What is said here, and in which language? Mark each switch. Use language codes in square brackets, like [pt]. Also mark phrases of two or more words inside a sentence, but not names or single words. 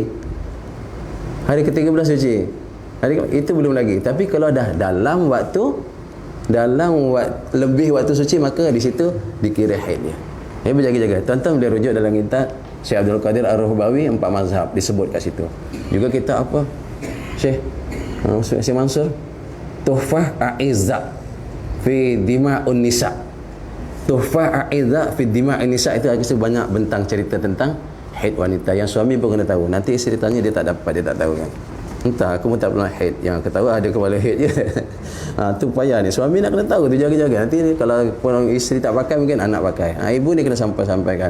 [ms] Hari ke-13 suci. Itu belum lagi. Tapi kalau dah dalam lebih waktu suci, maka di situ dikira haid dia. Ini berjaga-jaga. Tuan-tuan boleh rujuk dalam kitab Syekh Abdul Qadir Ar-Ruhbawi 4 mazhab disebut kat situ. Juga kita apa? Syekh Mansur Tuhfah A'izza fi Dima'un Nisa. Tuhfah A'izza fi Dima'un Nisa itu ada banyak bentang cerita tentang haid wanita. Yang suami pun kena tahu. Nanti isteri tanya dia tak dapat, dia tak tahu kan. Entah, aku pun tak pernah haid. Yang aku tahu ada kepala haid je. Tu payah ni. Suami nak kena tahu tu, jaga-jaga. Nanti ni, kalau pun isteri tak pakai, mungkin anak pakai. Ibu ni kena sampaikan.